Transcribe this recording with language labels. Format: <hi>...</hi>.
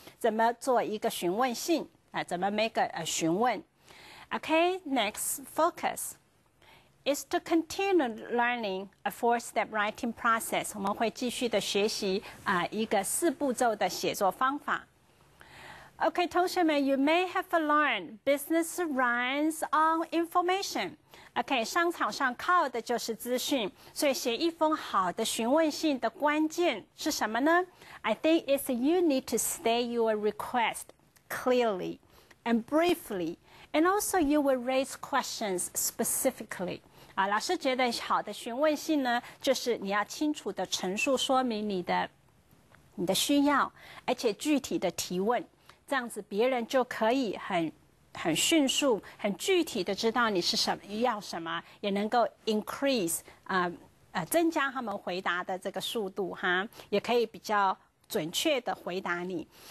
<zh>怎么做一个询问信怎么</zh> <en>make a</en> <zh>询问</zh> <en>Okay, next focus is to continue learning a 4-step writing process.</en> <zh>我们会继续的学习一个4步骤的写作方法。</zh> <en>Okay,</en> <zh>同学们</zh> <en>you may have learned business runs on information.</en> <zh>Okay, 商场上靠的就是资讯，所以写一封好的询问信的关键是什么呢？</zh> <en>I think it's you need to state your request clearly and briefly, and also you will raise questions specifically.</en> <zh>老师觉得好的询问信呢，就是你要清楚的陈述说明你的需要，而且具体的提问，这样子别人就可以很迅速、很具体的知道你是要什么，也能够 increase 增加他们回答的这个速度哈，也可以比较准确的回答你。</zh>